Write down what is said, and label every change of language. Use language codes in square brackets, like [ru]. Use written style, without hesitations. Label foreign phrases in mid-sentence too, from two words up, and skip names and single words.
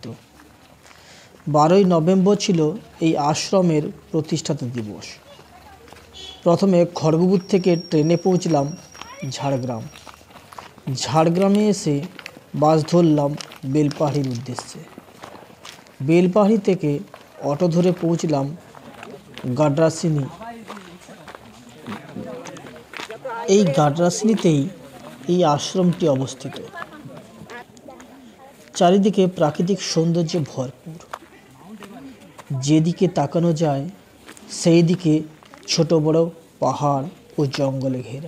[bn] 12 নভেম্বর ছিলো এই আশ্রমের প্রতিষ্ঠাতা দিবস। প্রথমে খড়গপুর থেকে ট্রেনে পৌঁছলাম ঝাড়গ্রাম। ঝাড়গ্রামে এসে বাস ধরলাম বেলপাহাড়ীর উদ্দেশ্যে। बेलपाहाड़ी থেকে অটো ধরে পৌঁছলাম গাডরাসিনি। এই গাডরাসিনিতেই এই আশ্রমটি অবস্থিত। চারিদিকে প্রাকৃতিক সৌন্দর্যে ভরপুর। যেদিকে তাকানো যায় সেই দিকে ছোট বড় পাহাড় ও জঙ্গলে ঘেরা।